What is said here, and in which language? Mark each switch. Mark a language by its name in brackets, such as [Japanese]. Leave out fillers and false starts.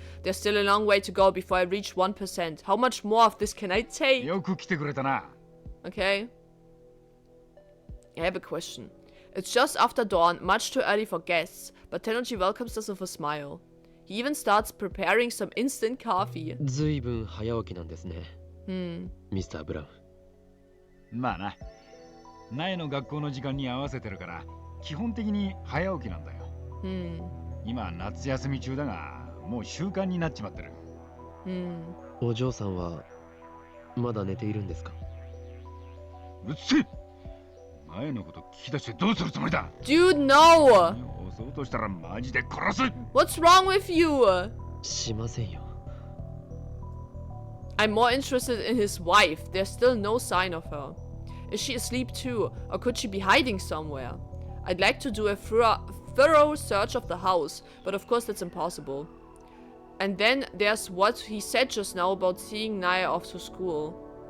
[English] There's still a long way to go before I reach 1%. How much more of this can I take? [Japanese] よく来てくれたな。 [English] Okay. I have a question. It's just after dawn, much too early for guests, but Tennoji welcomes us with a smile. He even starts preparing some instant coffee. [Japanese] ずいぶん早起きなんですね。ミスター・ブラウン。まあな。前の学校の時間に合わせてるから、基本的に早起きなんだよ。今夏休み中だが、もう習慣になっちまってる。お嬢さんはまだ寝ているんですか？うっせえ！前のこと聞き出してどうするつもりだ？ [English] Dude, no! [Japanese] 襲おうとしたらマジで殺す！ [English] What's wrong with you? [Japanese] しませんよ。 [English] I'm more interested in his wife. There's still no sign of her. Is she asleep too? Or could she be hiding somewhere? I'd like to do a thorough search of the house, but of course that's impossible. And then there's what he said just now about seeing Naya off to school.